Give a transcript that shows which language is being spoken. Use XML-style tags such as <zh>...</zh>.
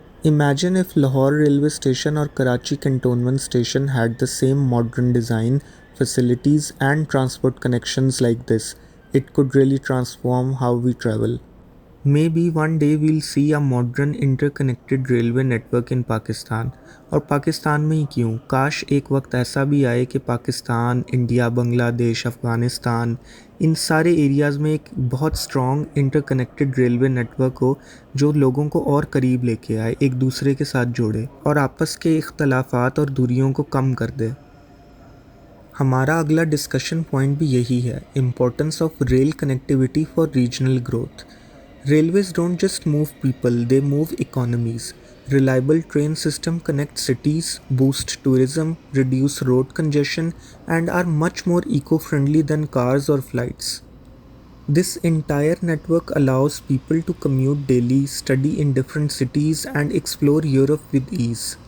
<en>Imagine if Lahore railway station or Karachi cantonment station had the same modern design, facilities, and transport connections like this. It could really transform how we travel. Maybe one day we'll see a modern interconnected railway network in Pakistan.</en> <hi>और पाकिस्तान में ही क्यों, काश एक वक्त ऐसा भी आए कि पाकिस्तान, इंडिया, बांग्लादेश, अफ़गानिस्तान, इन सारे एरियाज़ में एक बहुत स्ट्रॉन्ग इंटरकनेक्टेड रेलवे नेटवर्क हो जो लोगों को और करीब लेके आए, एक दूसरे के साथ जोड़े और आपस के इख्तलाफात और दूरियों को कम कर दे. हमारा अगला डिस्कशन पॉइंट भी यही है, importance of rail connectivity for regional growth.</hi> <en>Railways don't just move people, they move economies. Reliable train system connect cities, boost tourism, reduce road congestion, and are much more eco-friendly than cars or flights. This entire network allows people to commute daily, study in different cities, and explore Europe with ease.</en>